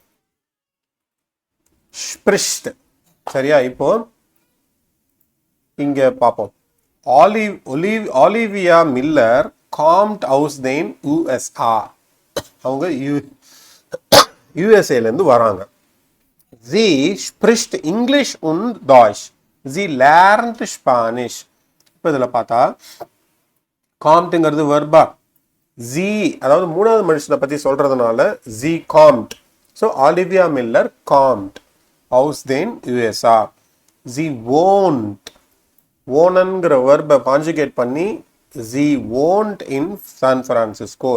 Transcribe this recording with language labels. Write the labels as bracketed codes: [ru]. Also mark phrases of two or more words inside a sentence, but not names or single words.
[ta] ஸ்ப்ரிஷ்ட். சரியா? இப்போ இங்கே பார்ப்போம். [de] Olivia Miller kommt aus den USA. [ta] அவங்க யூஎஸ்ஏலேருந்து வராங்க. [de] Sie spricht English und Deutsch. Sie lernt Spanish. [ta] இப்போ இதில் பார்த்தா காம்ட்டுங்கிறது வெர்பா. ஜி அதாவது 3வது மனுஷனை பற்றி சொல்கிறதுனால [de] Sie kommt. So Olivia Miller kommt aus den USA. Sie wohnt, [ta] ஓனன்கிற வெர்பை கான்ஜுகேட் பண்ணி [de] Sie wohnt in San Francisco.